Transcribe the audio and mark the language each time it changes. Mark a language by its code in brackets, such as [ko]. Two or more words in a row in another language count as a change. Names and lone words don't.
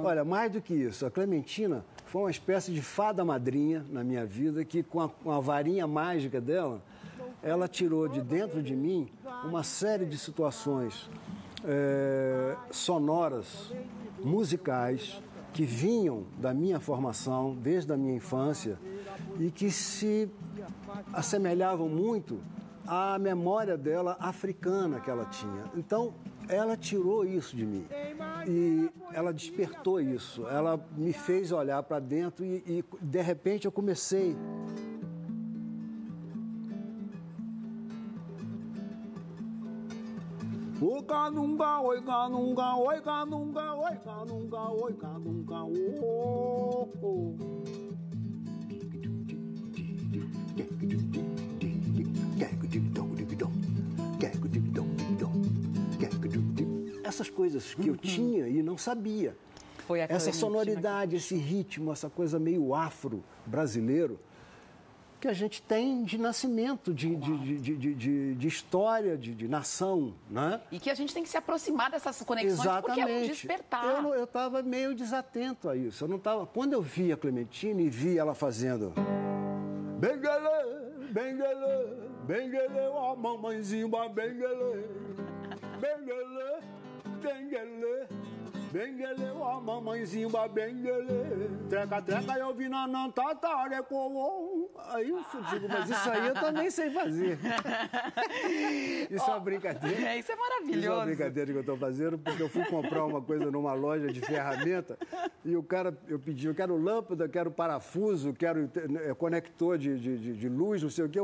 [pt] Olha, mais do que isso, a Clementina foi uma espécie de fada madrinha na minha vida, que com a varinha mágica dela, ela tirou de dentro de mim uma série de situações sonoras, musicais, que vinham da minha formação, desde a minha infância, e que se assemelhavam muito à memória dela africana que ela tinha. Então, ela tirou isso de mim e ela despertou isso. Ela me fez olhar para dentro e, de repente, eu comecei... Oi, canunga, oi, canunga, oi, canunga, oi, canunga, oi, canunga, oh, oh. Essas coisas que eu tinha e não sabia. Foi essa sonoridade, esse ritmo, essa coisa meio afro-brasileiro que a gente tem de nascimento, de história, de nação, né? E que a gente tem que se aproximar dessas conexões. Exatamente. Porque é um despertar. Eu estava meio desatento a isso. Eu não tava... Quando eu vi a Clementina e vi ela fazendo... Benguele, benguele, benguele, ó mamãezinha, benguele, benguele, benguele, benguele, ó mamãezinha, benguele, treca, treca, eu vi não tatare, com. Aí eu digo, mas isso aí eu também sei fazer. Isso é uma brincadeira. Isso é maravilhoso. Isso é uma brincadeira que eu estou fazendo, porque eu fui comprar uma coisa numa loja de ferramenta e o cara, eu pedi, eu quero lâmpada, quero parafuso, quero conector de luz, não sei o quê.